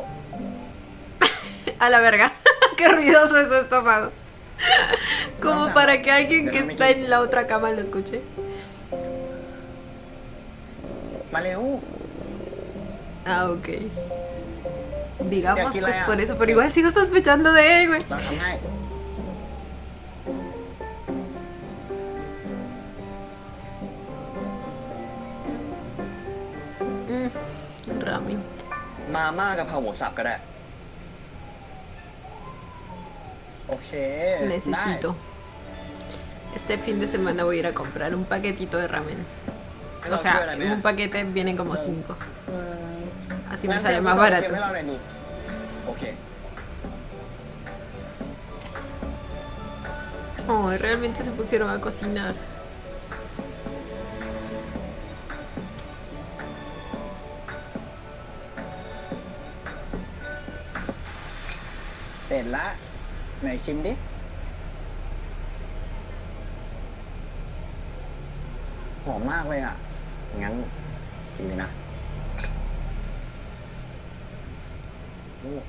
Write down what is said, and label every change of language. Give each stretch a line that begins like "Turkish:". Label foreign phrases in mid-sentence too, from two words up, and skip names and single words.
Spanish: A la verga. Qué ruidoso es su estómago. Como para que alguien que está en la otra cama lo escuche.
Thai: มาเร็ว
Spanish: Ah, ok. Digamos aquí que la- es por eso, pero igual sigo sospechando de él, güey.
Thai: เราทำให้
Spanish: Ramen.
Thai: มาม่ากะเพราหมูสับก็ได้ โอเค
Spanish: Necesito. Este fin de semana voy a ir a comprar un paquetito de ramen. O sea, un paquete vienen como 5. Así me sale más
Thai: เตรีย
Spanish: barato.
Thai: มให้เราหน่อยดิโอเค
Spanish: Oh, realmente se pusieron a cocinar.
Thai: เสร็จละไหนชิมดิหอมมากเลยอ่ะ งั้นกินเลยนะโอ้